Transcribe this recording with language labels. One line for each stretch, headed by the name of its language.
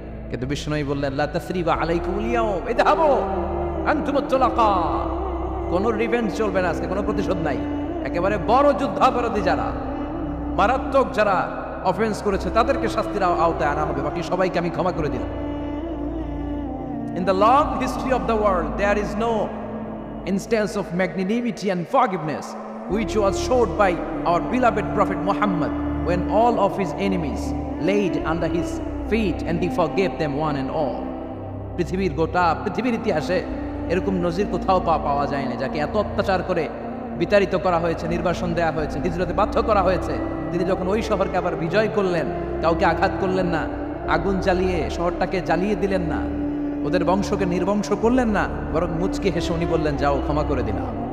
Bangla: কিন্তু বিশ্বনবী বললেন,
Arabic: লা তাসরিবা আলাইকুমুল ইয়াউম ইযহাবু আনতুমুত তুলাকা,
Bangla: কোনো রিভেঞ্জ চলবে না আজকে, কোনো প্রতিশোধ নাই। একেবারে বড় যুদ্ধাপরাধী যারা, মারাত্মক যারা অফেন্স করেছে, তাদেরকে শাস্তির আওতায় আনা হবে, বাকি সবাইকে আমি ক্ষমা করে দিলাম।
English: In the long history of the world, there is no instance of magnanimity and forgiveness which was showed by our beloved Prophet Muhammad when all of his enemies laid under his feet and he forgave them one and all.
Bangla: পৃথিবীর গোটা পৃথিবীর ইতিহাসে এরকম নজির কোথাও পাওয়া যায়নি, যাকে এত অত্যাচার করে বিতাড়িত করা হয়েছে, নির্বাসন দেওয়া হয়েছে, হিজরতে বাধ্য করা হয়েছে। তিনি যখন ওই শহরকে আবার বিজয় করলেন, কাউকে আঘাত করলেন না, আগুন জ্বালিয়ে শহরটাকে জ্বালিয়ে দিলেন না, ওদের বংশকে নির্বংশ করলেন না, বরং মুচকে হেসে উনি বললেন, যাও ক্ষমা করে দিলাম।